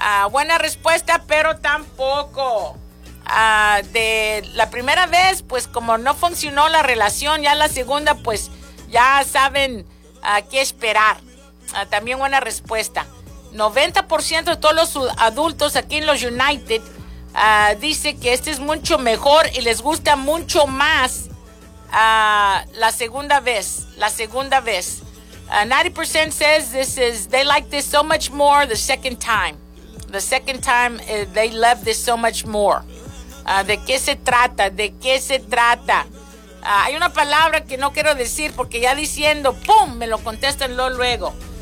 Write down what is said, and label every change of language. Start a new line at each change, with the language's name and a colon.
Spanish: Buena respuesta, pero tampoco. De la primera vez, pues como no funcionó la relación, ya la segunda, pues ya saben a qué esperar. También buena respuesta. 90% de todos los adultos aquí en los United dice que este es mucho mejor y les gusta mucho más la segunda vez. La segunda vez.
English: 90% says they like this so much more the second time. The second time they love this so much more.
Spanish: ¿De qué se trata? ¿De qué se trata? Hay una palabra que no quiero decir porque ya diciendo, ¡pum!, me lo contestan luego.